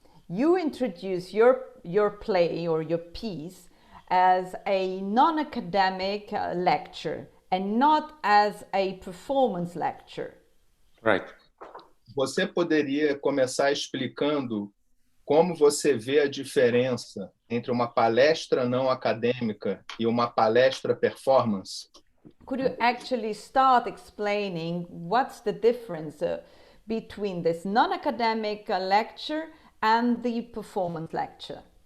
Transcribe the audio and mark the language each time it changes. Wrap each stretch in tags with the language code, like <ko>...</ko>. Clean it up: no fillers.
<en>You introduce your play or your piece as a non-academic lecture and not as a performance lecture. Right.</en> <pt>Você poderia começar explicando como você vê a diferença entre uma palestra não acadêmica e uma palestra performance?</pt> <en>Could you actually start explaining what's the difference between this non-academic lecture and the performance lecture?</en>